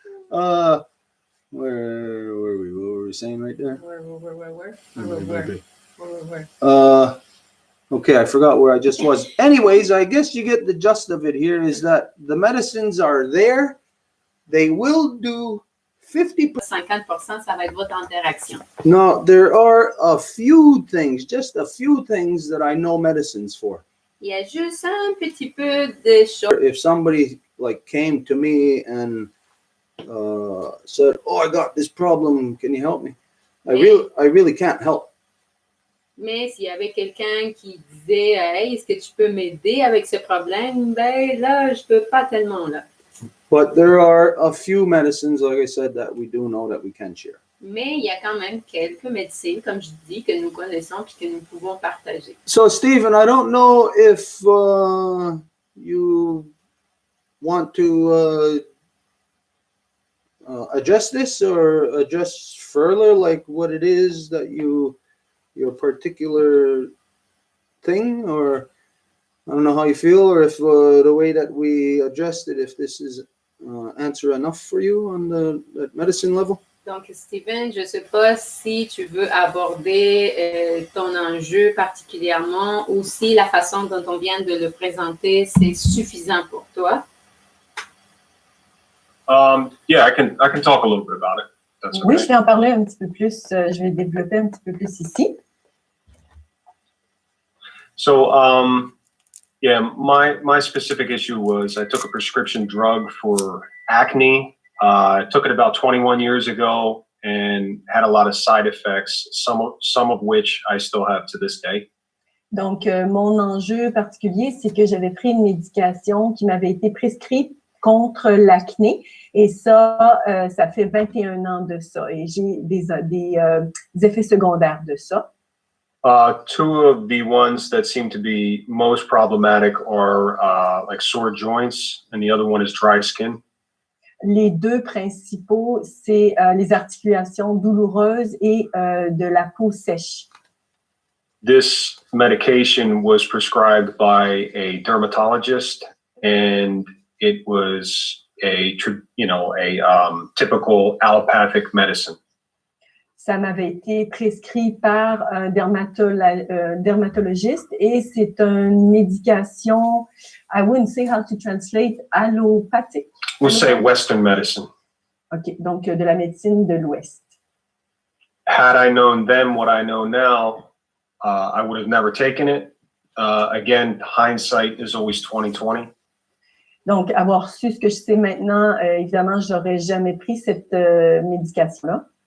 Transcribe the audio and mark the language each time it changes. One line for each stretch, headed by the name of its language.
English: Where were we? What were we saying right there? Where? Okay, I forgot where I just was. Anyways, I guess you get the gist of it here is that the medicines are there. They will do 50%.
French: 50%, ça va être votre interaction.
English: Now, there are a few things, just a few things that I know medicines for.
French: Il y a juste un petit peu de choses.
English: If somebody like came to me and said, "Oh, I got this problem. Can you help me?" I really can't help.
French: Mais s'il y avait quelqu'un qui disait hey, est-ce que tu peux m'aider avec ce problème? Ben là, je peux pas tellement là.
English: But there are a few medicines, like I said, that we do know that we can share.
French: Mais il y a quand même quelques médecines, comme je dis, que nous connaissons et que nous pouvons partager.
English: So, Stephen, I don't know if you want to address this or address further, like what it is that your particular thing, or I don't know how you feel, or if the way that we addressed it, if this is answer enough for you on the medicine level.
French: Donc, Steven, je ne sais pas si tu veux aborder ton enjeu particulièrement ou si la façon dont on vient de le présenter, c'est suffisant pour toi.
English: Yeah, I can talk a little bit about it. That's
French: Oui,
English: okay.
French: je vais en parler un petit peu plus. Je vais développer un petit peu plus ici.
English: So, yeah, my specific issue was I took a prescription drug for acne. I took it about 21 years ago and had a lot of side effects, some of which I still have to this day.
French: Donc, mon enjeu particulier, c'est que j'avais pris une médication qui m'avait été prescrite contre l'acné. Et ça, ça fait 21 ans de ça. Et j'ai des effets secondaires de ça.
English: Two of the ones that seem to be most problematic are like sore joints, and the other one is dry skin.
French: Les deux principaux, c'est les articulations douloureuses et de la peau sèche.
English: This medication was prescribed by a dermatologist, and it was a typical allopathic medicine.
French: Ça m'avait été prescrit par un dermatologiste et c'est une médication,
English: I wouldn't say how to translate,
French: allopathique.
English: We'll say Western medicine.
French: OK, donc de la médecine de l'Ouest.
English: Had I known then what I know now, I would have never taken it. Again, hindsight is always 20/20.
French: Donc, avoir su ce que je sais maintenant, évidemment, j'aurais jamais pris cette médication-là.